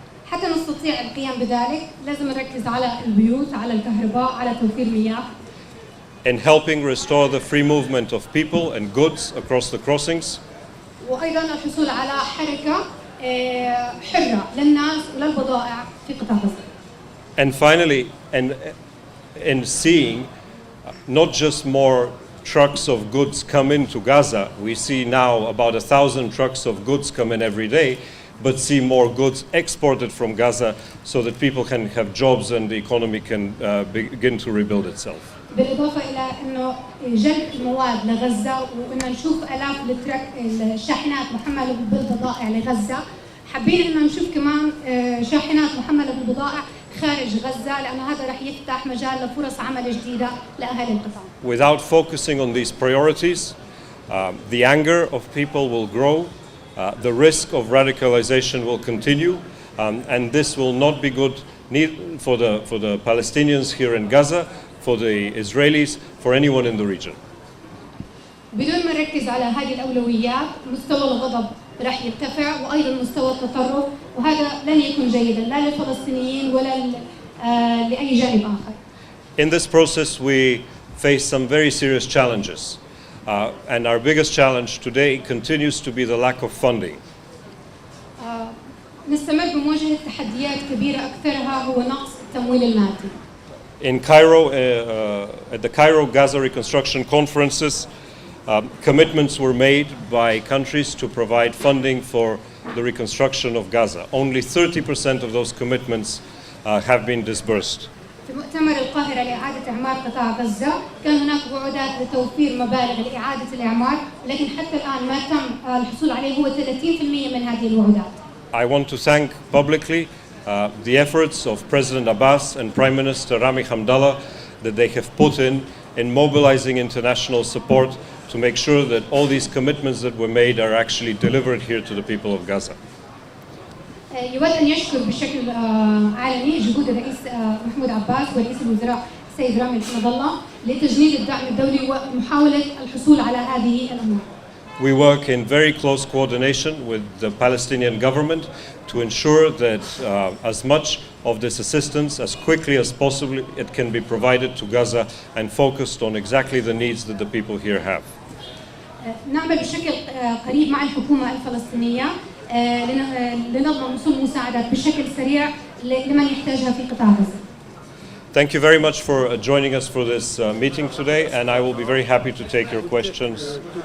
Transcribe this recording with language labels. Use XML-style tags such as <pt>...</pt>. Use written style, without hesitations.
<ar>حتى نستطيع القيام بذلك لازم نركز على البيوت، على الكهرباء، على توفير مياه.</ar> <en>In helping restore the free movement of people and goods across the crossings.</en> <ar>وأيضا الحصول على حركة حرة للناس وللبضائع في قطاع غزة.</ar> <en>And finally, in seeing not just more trucks of goods come into Gaza, we see now about 1,000 trucks of goods come in every day, but see more goods exported from Gaza so that people can have jobs and the economy can begin to rebuild itself.</en> <ar>بالإضافة إلى إنه جلب المواد لغزة، وإن نشوف آلاف الشاحنات محملة بالبضائع لغزة. حابين إن نشوف كمان شاحنات محملة بالبضائع خارج غزة، لأنه هذا رح يفتح مجال لفرص عمل جديدة لأهالي القطاع.</ar> <en>Without focusing on these priorities, the anger of people will grow, the risk of radicalization will continue, and this will not be good for the Palestinians here in Gaza, for the Israelis, for anyone in the region.</en> <ar>بدون ما نركز على هذه الأولويات، مستوى الغضب رح يرتفع، وأيضا مستوى التطرف، وهذا لن يكون جيدا لا للفلسطينيين ولا لأي جانب آخر.</ar> <en>In this process, we face some very serious challenges, and our biggest challenge today continues to be the lack of funding.</en> <ar>نستمر بمواجهة تحديات كبيرة، أكثرها هو نقص التمويل المادي.</ar> <en>In Cairo, at the Cairo Gaza Reconstruction Conferences, commitments were made by countries to provide funding for the reconstruction of Gaza. Only 30% of those commitments have been disbursed.</en> <ar>في مؤتمر القاهرة لإعادة إعمار قطاع غزة كان هناك وعودات لتوفير مبالغ لإعادة الإعمار، لكن حتى الآن ما تم الحصول عليه هو 30% من هذه الوعودات.</ar> <en>I want to thank publicly the efforts of President Abbas and Prime Minister Rami Hamdallah that they have put in mobilizing international support to make sure that all these commitments that were made are actually delivered here to the people of Gaza.</en> <ar>يود أن يشكر بشكل عالمي جهود الرئيس محمود عباس ورئيس الوزراء السيد رامي حمد الله لتجنيد الدعم الدولي ومحاولة الحصول على هذه الأموال.</ar> <en>We work in very close coordination with the Palestinian government to ensure that as much of this assistance as quickly as possible it can be provided to Gaza and focused on exactly the needs that the people here have.</en> <ar>نعمل بشكل قريب مع الحكومة الفلسطينية لنضمن وصول مساعدات بشكل سريع لمن يحتاجها في قطاع غزة.</ar> <en>Thank you very much for joining us for this meeting today, and I will be very happy to take your questions.</en>